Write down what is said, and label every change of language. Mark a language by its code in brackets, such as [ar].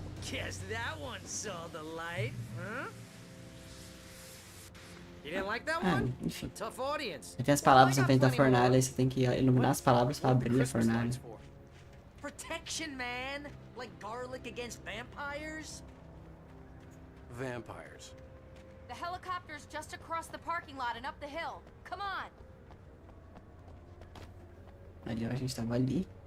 [en] Guess that one saw the light, huh? You didn't like that one? [pt] Enfim. [en] Tough audience. [pt] Tem as palavras na frente da fornalha e você tem que iluminar as palavras para abrir a fornalha. [en] Protection, man. Like garlic against vampires. Vampires. The helicopter's just across the parking lot and up the hill. Come on. [pt] Ali, ó, a gente tava ali.